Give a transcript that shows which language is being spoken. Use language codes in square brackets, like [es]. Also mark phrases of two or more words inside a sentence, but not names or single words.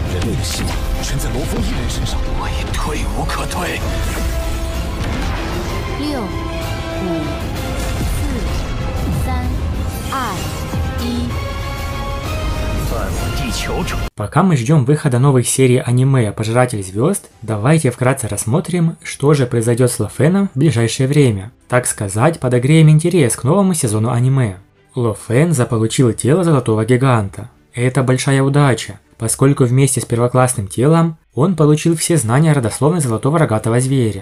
[zh] 灭的希望全在罗峰一人身上，我已退无可退。 6、5、4、3、2、1。在我地球中。 [ru] Пока мы ждем выхода новых серий аниме «Пожиратель звезд», давайте вкратце рассмотрим, что же произойдет с Лофеном в ближайшее время. Так сказать, подогреем интерес к новому сезону аниме. Лофен заполучил тело Золотого Гиганта. Это большая удача, поскольку вместе с первоклассным телом он получил все знания родословной Золотого Рогатого Зверя.